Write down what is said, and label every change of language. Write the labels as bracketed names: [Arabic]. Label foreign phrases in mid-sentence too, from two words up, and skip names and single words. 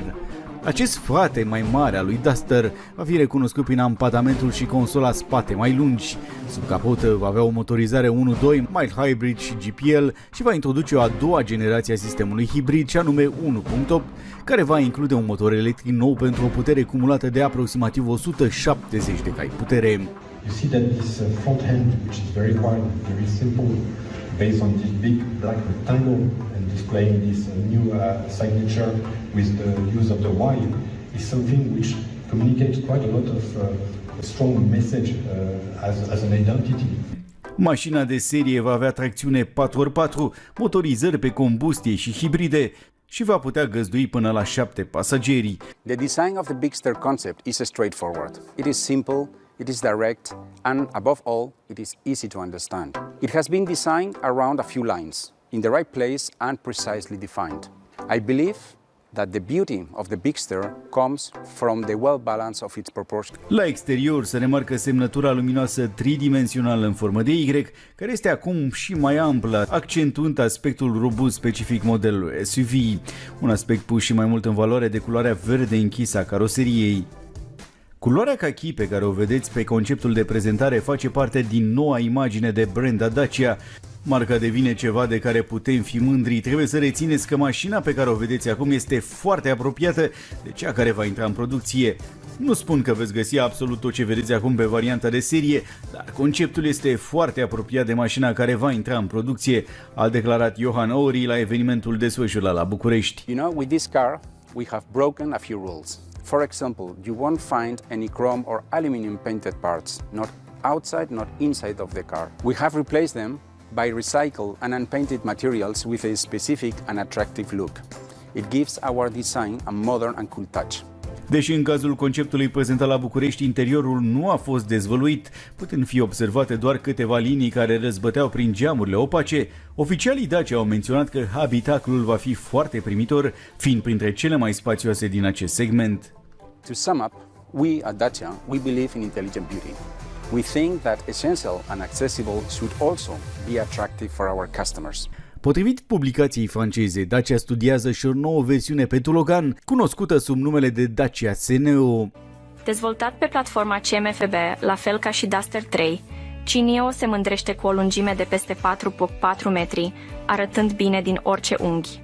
[Romanian] Acest frate mai mare al lui Duster va fi recunoscut prin ampatamentul și consola spate mai lungi. Sub capotă va avea o motorizare 1.2, [English] mild hybrid [Romanian] și GPL și va introduce o a doua generație a sistemului hibrid, și anume 1.8, care va include un motor electric nou pentru o putere cumulată de aproximativ 170 de cai putere. [English] You see that this front end, which is very wide, very simple, based on this big black rectangle and displaying this new signature with the use of the Y, is something which communicates quite a lot of strong message as an identity. [Romanian] Mașina de serie va avea tracțiune 4x4, motorizări pe combustie și hibride și va putea găzdui până la 7 pasageri. [English] The design of the Bigster concept is straightforward. It is simple, it is direct, and above all, it is easy to understand. It has been designed around a few lines, in the right place and precisely defined. I believe that the beauty of the Bigster comes from the well balance of its proportions. [Romanian] La exterior se remarcă semnătura luminoasă tridimensională în formă de Y, care este acum și mai amplă, accentuând aspectul robust specific modelului SUV, un aspect pus și mai mult în valoare de culoarea verde închisă a caroseriei. Culoarea kaki pe care o vedeți pe conceptul de prezentare face parte din noua imagine de brand a Dacia. Marca devine ceva de care putem fi mândri. Trebuie să rețineți că mașina pe care o vedeți acum este foarte apropiată de cea care va intra în producție. Nu spun că veți găsi absolut tot ce vedeți acum pe varianta de serie, dar conceptul este foarte apropiat de mașina care va intra în producție, a declarat Johan Ori la evenimentul desfășurat la București. [English] You know, with this car, we have broken a few rules. For example, you won't find any chrome or aluminum painted parts, not outside, not inside of the car. We have replaced them by recycled and unpainted materials with a specific and attractive look. It gives our design a modern and cool touch. [Romanian] Deși în cazul conceptului prezentat la București interiorul nu a fost dezvăluit, putând fi observate doar câteva linii care răzbăteau prin geamurile opace, oficialii Dacia au menționat că habitaclul va fi foarte primitor, fiind printre cele mai spațioase din acest segment. [English] To sum up, we at Dacia, we believe in intelligent beauty. We think that essential and accessible should also be attractive for our customers. [Romanian] Potrivit publicației franceze, Dacia studiază și o nouă versiune pentru Logan, cunoscută sub numele de Dacia Ceneo. Dezvoltat pe platforma CMFB, la fel ca și Duster 3, Cineo se mândrește cu o lungime de peste 4,4 metri, arătând bine din orice unghi.